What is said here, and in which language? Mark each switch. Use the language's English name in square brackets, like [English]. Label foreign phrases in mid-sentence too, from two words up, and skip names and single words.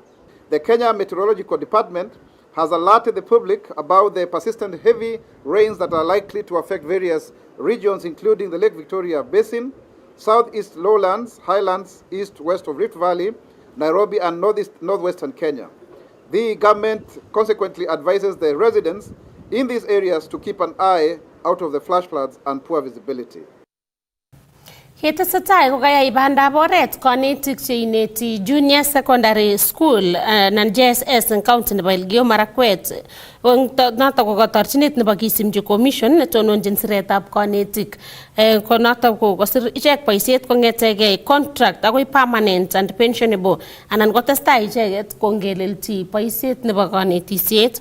[English] The Kenya Meteorological Department has alerted the public about the persistent heavy rains that are likely to affect various regions, including the Lake Victoria Basin, Southeast Lowlands, Highlands, east-west of Rift Valley, Nairobi, and northwestern Kenya. The government consequently advises the residents in these areas to keep an eye out of the flash floods and poor visibility. [Kalenjin] Yetesetai kokayai bandab oret konetik cheineti [English] Junior Secondary School [Kalenjin] nan JSS eng county nebo Elgeyo Marakwet. Notok ko katorchinet nebo kisimchi commission netononjin siretab konetik. Ko notok ko kosir ichek boisiet kong'etegei contract akoi [English] permanent and pensionable [Kalenjin] anan kotestai icheket kongelelchi boisiet nebo konetisiet.